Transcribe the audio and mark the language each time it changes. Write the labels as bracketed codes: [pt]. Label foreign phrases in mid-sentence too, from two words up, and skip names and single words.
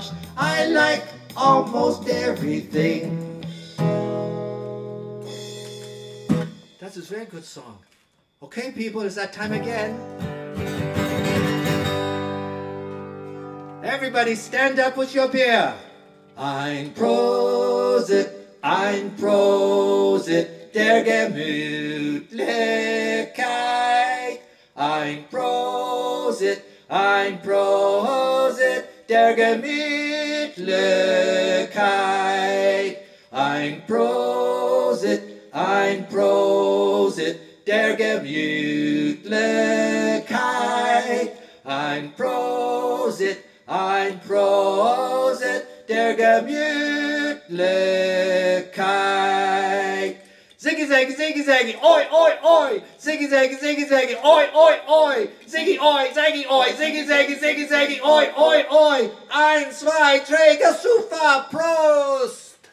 [en] I like almost everything. That's a very good song. Okay, people, it's that time again. Everybody stand up with your beer. [de] Ein Prosit, der Gemütlichkeit. Ein Prosit, der Gemütlichkeit. Ein Prosit, der Gemütlichkeit. Ein Prosit, der Gemütlichkeit. [en] Ziggy zaggy, ziggy zaggy, oi, oi, oi. Ziggy zaggy, ziggy zaggy, oi, oi, oi. Ziggy, oi, zaggy, oi. Ziggy zaggy, ziggy zaggy, oi, oi, oi. [de] 1, 2, 3, super, Prost!